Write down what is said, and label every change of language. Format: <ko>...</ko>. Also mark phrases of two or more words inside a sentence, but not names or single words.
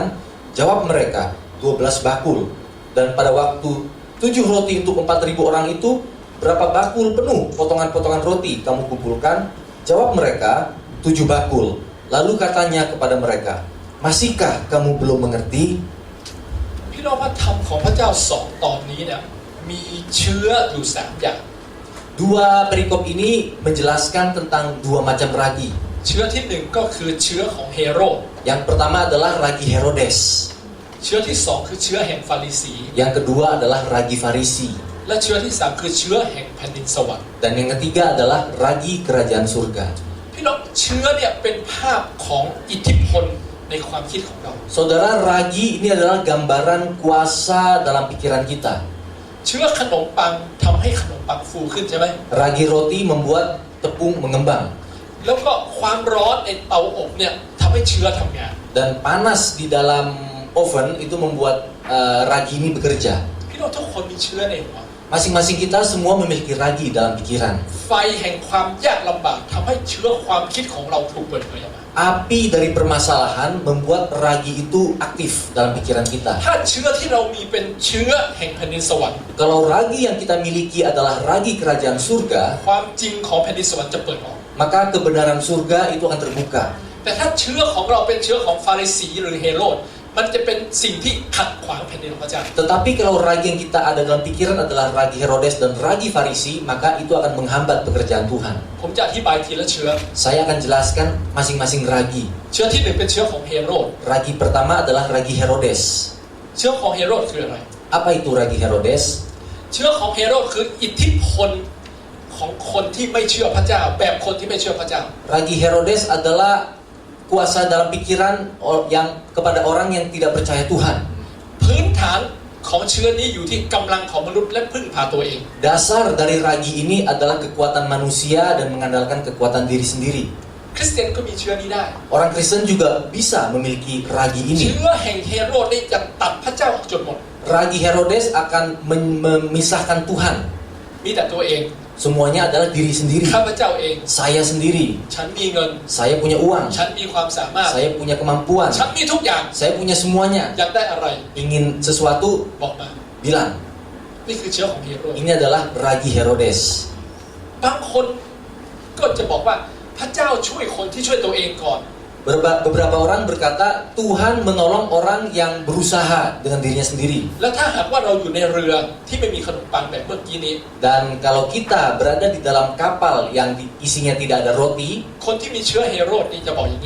<id>Jawab mereka, 12 bakul. Dan pada waktu 7 roti untuk 4.000 orang itu, berapa bakul penuh potongan-potongan roti kamu kumpulkan? Jawab mereka, 7 bakul. Lalu katanya kepada mereka, masihkah kamu belum mengerti?</id> <th>พี่น้องพระธรรมของพระเจ้า2 ตอนนี้เนี่ยมีเชื้ออยู่3 อย่าง</th> <id>Dua perikop ini menjelaskan tentang 2 macam ragi.</id> <th>เชื้อที่1ก็คือเชื้อของเฮโรด</th> <id>Yang pertama adalah ragi Herodes.</id> <th>เชื้อที่2คือเชื้อแห่งฟาริสี</th> <id>Yang kedua adalah ragi Farisi.</id> <th>และเชื้อที่3คือเชื้อแห่งแผ่นดินสวรรค์</th> <id>Dan yang ketiga adalah ragi kerajaan surga.</id> <th>พี่น้องเชื้อเนี่ยเป็นภาพของอิทธิพลในความคิดของเรา</th> <id>Saudara, ragi ini adalah gambaran kuasa dalam pikiran kita.</id> <th>เเชื้อขนมปังทำให้ขนมปังฟูขึ้นใช่ไหม</th> <id>Ragi roti membuat tepung mengembang.</id> <th>แล้วก็ความร้อนในเตาอบเนี่ยทำให้เชื้อทำงาน</th> <id>Dan panas di dalam oven itu membuat ragi ini bekerja.</id> <th>พี่น้องทุกคนมีเชื้อในหัว</th> <id>Masing-masing kita semua memiliki ragi dalam pikiran.</id> <th>ไฟแห่งความยากลำบากทำให้เชื้อความคิดของเราถูกเปิดเผยออกมา</th> <id>Api dari permasalahan membuat ragi itu aktif dalam pikiran kita.</id> <th>ถ้าเชื้อที่เรามีเป็นเชื้อแห่งแผ่นดินสวรรค์</th> <id>Kalau ragi yang kita miliki adalah ragi kerajaan surga,</id> <th>ความจริงของแผ่นดินสวรรค์จะเปิดออก</th> <id>maka kebenaran surga itu akan terbuka.</id> <th>แต่ถ้าเชื้อของเราเป็นเชื้อของฟาริสีหรือเฮโรดมันจะเป็นสิ่งที่ขัดขวางแผ่นดินของพระเจ้า</th> <id>Tetapi kalau ragi yang kita ada dalam pikiran adalah ragi Herodes dan ragi Farisi, maka itu akan menghambat pekerjaan Tuhan.</id> <th>ผมจะอธิบายทีละเชื้อ</th> <id>Saya akan jelaskan masing-masing ragi.</id> <th>เชื้อที่หนึ่งเป็นเชื้อของเฮโรด</th> <id>Ragi pertama adalah ragi Herodes.</id> <th>เชื้อของเฮโรดคืออะไร</th> <id>Apa itu ragi Herodes?</id> <th>เชื้อของเฮโรดคืออิทธิพลของคนที่ไม่เชื่อพระเจ้าแบบคนที่ไม่เชื่อพระเจ้า</th> <id>Ragi Herodes adalah kuasa dalam pikiran yang kepada orang yang tidak percaya Tuhan.</id> <th>พื้นฐานของเชื้อนี้อยู่ที่กำลังของมนุษย์และพึ่งพาตัวเอง</th> <id>Dasar dari ragi ini adalah kekuatan manusia dan mengandalkan kekuatan diri sendiri.</id> <th>คริสเตียนก็มีเชื้อนี้ได้</th> <id>Orang Kristen juga bisa memiliki ragi</id> <th>เชื้</th> <id>ini.</id> <th>อแห่งเฮโรดนี่จะตัดพระเจ้าออกจนหมด</th> <id>Ragi Herodes akan memisahkan Tuhan.</id> <th>มีแต่ตัวเอง</th> <id>Semuanya adalah diri sendiri.</id> <th>ข้าพเจ้าเอง</th> <id>Saya sendiri.</id> <th>ฉันมีเงิน</th> <id>Saya punya uang.</id> <th>ฉันมีความสามารถ</th> <id>Saya punya kemampuan.</id> <th>ฉันมีทุกอย่าง</th> <id>Saya punya semuanya.</id> <th>อยากได้อะไร</th> <id>Ingin sesuatu,</id> <th>บอกมา</th> <id>bilang.</id> <th>นี่คือเชื้อของเฮโรด</th> <id>Ini adalah ragi Herodes.</id> <th>บางคนก็จะบอกว่าพระเจ้าช่วยคนที่ช่วยตัวเองก่อน</th> <id>Beberapa orang berkata Tuhan menolong orang yang berusaha dengan dirinya sendiri.</id> <th>แล้วถ้าหากว่าเราอยู่ในเรือที่ไม่มีขนมปังแบบเมื่อกี้นี้</th> <id>Dan kalau kita berada di dalam kapal yang isinya tidak ada roti,</id> <th>คนที่มีเชื้อเฮโรดนี่จะบอกอย่างนี้</th>